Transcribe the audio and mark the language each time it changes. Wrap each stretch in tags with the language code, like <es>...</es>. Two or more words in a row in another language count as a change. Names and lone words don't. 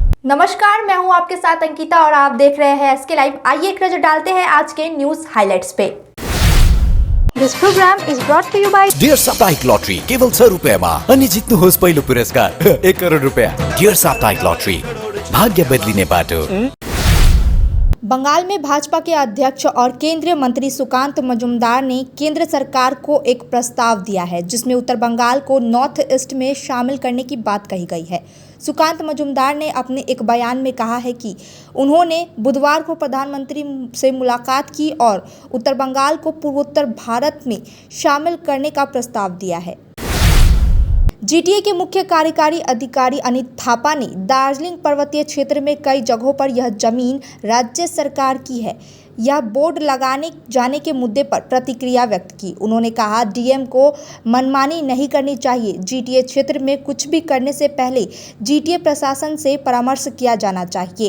<hi>नमस्कार, मैं हूं आपके साथ अंकिता और आप देख रहे हैं एसके लाइव। आइए एक नजर डालते हैं आज के</hi> <en>news highlights</en> <hi>पे।</hi> <en>This program is brought to you by</en> <ne>डियर साप्ताहिक लॉटरी केवल 100 रुपयामा अनि जित्नुहोस् पहिलो पुरस्कार 1 करोड रुपया। डियर साप्ताहिक लॉटरी, भाग्य बदलिने बाटो।</ne> <hi>बंगाल में भाजपा के अध्यक्ष और केंद्रीय मंत्री सुकांत मजूमदार ने केंद्र सरकार को एक प्रस्ताव दिया है जिसमें उत्तर बंगाल को नॉर्थ ईस्ट में शामिल करने की बात कही गई है। सुकांत मजूमदार ने अपने एक बयान में कहा है कि उन्होंने बुधवार को प्रधानमंत्री से मुलाकात की और उत्तर बंगाल को पूर्वोत्तर भारत में शामिल करने का प्रस्ताव दिया है। जीटीए के मुख्य कार्यकारी अधिकारी अनित थापा ने दार्जिलिंग पर्वतीय क्षेत्र में कई जगहों पर यह जमीन राज्य सरकार की है यह बोर्ड लगाने जाने के मुद्दे पर प्रतिक्रिया व्यक्त की। उन्होंने कहा, डीएम को मनमानी नहीं करनी चाहिए। जीटीए क्षेत्र में कुछ भी करने से पहले जीटीए प्रशासन से परामर्श किया जाना चाहिए।</hi>